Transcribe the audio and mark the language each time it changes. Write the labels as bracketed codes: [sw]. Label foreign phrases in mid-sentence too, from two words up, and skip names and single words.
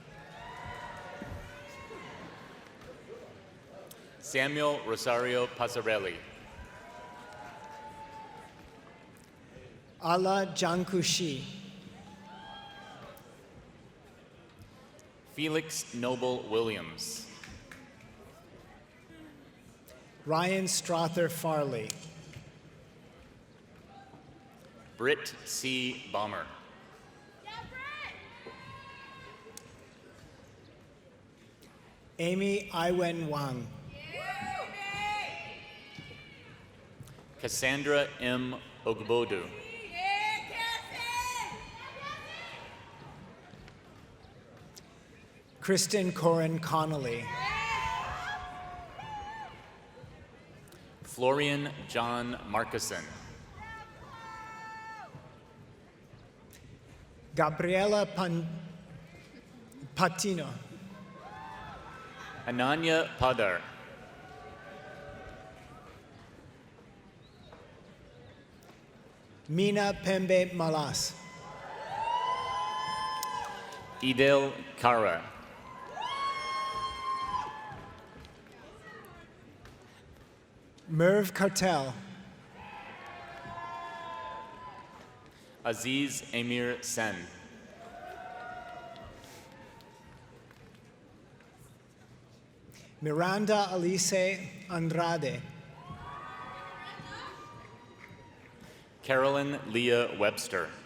[en] Samuel Rosario Passarelli. Ala Jankushi. Felix Noble Williams. Ryan Strother Farley. Britt C. Baumer. Amy Iwen Wang. Cassandra M. Ogbodu. Kristen Corin Connolly. Florian John Markison. Gabriela Patino. Ananya Padar. Mina Pembe Malas. Idil Kara. Merv Cartel. Aziz Amir Sen. Miranda Alice Andrade. Carolyn Leah Webster.